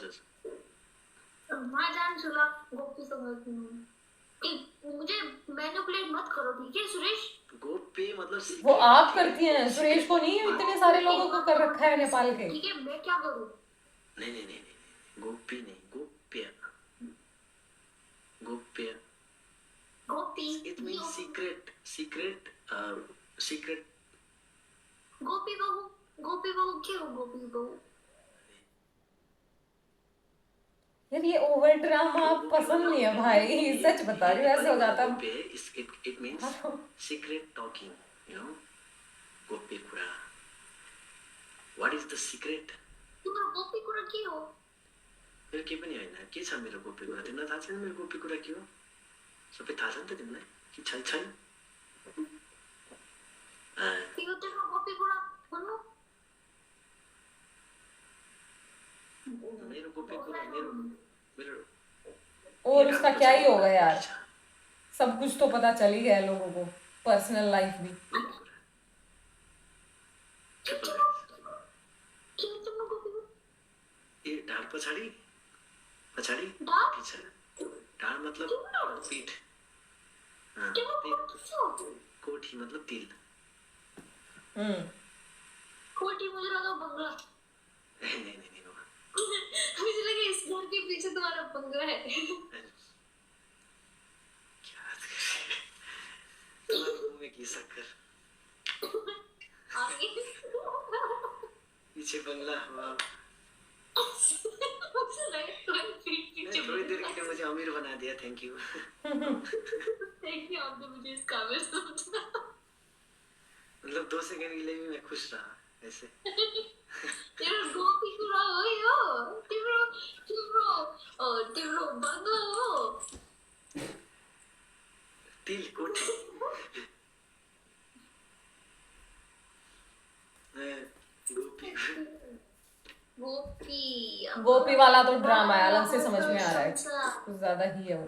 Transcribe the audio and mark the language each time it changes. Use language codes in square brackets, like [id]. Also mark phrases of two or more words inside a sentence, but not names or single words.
[hi] गोपी समझती हूँ। मुझे मैनिपुलेट मत करो, ठीक है सुरेश? गोपी मतलब वो आप करती हैं, सुरेश को नहीं, इतने सारे लोगों को कर रखा है नेपाल के। ठीक है, मैं क्या करूँ? नहीं, गोपी नहीं, गोप्य। गोप्य गोपी [en] it means secret [hi] गोपी बहू क्यों गोपी बहू? यार ये [en] over drama [hi] पसंद नहीं है भाई, सच बता रही हूँ, ऐसे हो जाता है। [en] it means secret talking, you know, [ne] गोपी कुरा। [en] What is the secret? [ne] तिम्रो गोपी कुरा के हो? मेरो के पनि हैन, के छ मेरो गोपी कुरा? तिमीलाई थाहा छैन मेरो गोपी कुरा के हो? सबै थाहा छ नि त तिमीलाई कि छैन? तिम्रो गोपी कुरा भन्नु। मेरो गोपी कुरा मेरो [hi] और उसका क्या ही होगा यार, सब कुछ तो पता चल ही गया लोगों को, [en] personal life [hi] भी। ये [ne] ढाड पछाडि [hi] पीछा। ढाड मतलब पीठ, कोठी मतलब तिल। कोठी मुझे लगा बंगला। नहीं मुझे लगा इस घर के पीछे तुम्हारा बंगला है। क्या तुम्हारे मुंह में की शक्कर, पीछे बंगला हुआ। थोड़ी देर के लिए मुझे अमीर बना दिया, [en] thank you. [hi] आपने मुझे इस काबिल समझा। मतलब 2 सेकंड के लिए भी मैं खुश रहा ऐसे। [ne] तेरो गोपी कुरा हो यो, तेरो बंगला हो, तिल कोठी। [hi] गोपी वाला तो ड्रामा है, अलग से समझ में आ रहा है, कुछ ज्यादा ही है।